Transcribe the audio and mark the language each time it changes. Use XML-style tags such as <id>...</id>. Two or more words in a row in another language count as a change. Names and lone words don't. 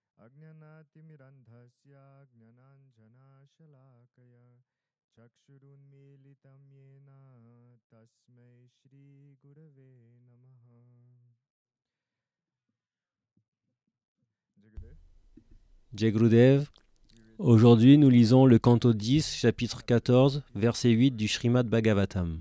<sa>अज्ञानतिमिरान्धस्य ज्ञानाञ्जन शलाकया चक्षुरुन्मीलितं येन तस्मै श्री गुरवे नमः. जय गुरुदेव,</sa> <fr>aujourd'hui nous lisons le canto 10, chapitre 14, verset 8 du Srimad Bhagavatam.</fr>